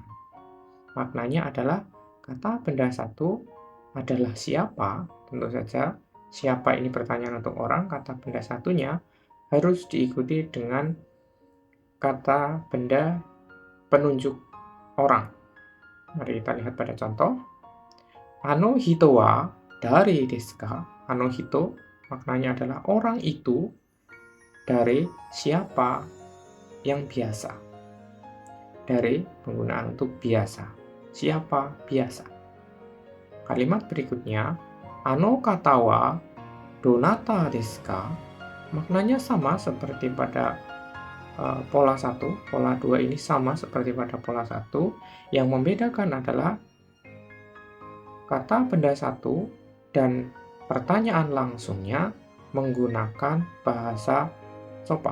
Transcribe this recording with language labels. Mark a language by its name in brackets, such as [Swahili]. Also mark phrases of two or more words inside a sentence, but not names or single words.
[Indonesian] Maknanya adalah kata benda satu adalah siapa, tentu saja siapa ini pertanyaan untuk orang, kata benda satunya harus diikuti dengan kata benda penunjuk orang. Mari kita lihat pada contoh. [Japanese] あの人は誰ですか? あの人 [Indonesian] maknanya adalah orang itu, dare siapa yang biasa. Dare penggunaan untuk biasa. Siapa biasa. Kalimat berikutnya, [Japanese] あの方はどなたですか? [Indonesian] Maknanya sama seperti pada pola 1, pola 2 ini sama seperti pada pola 1. Yang membedakan adalah kata benda satu dan pertanyaan langsungnya menggunakan bahasa sopan.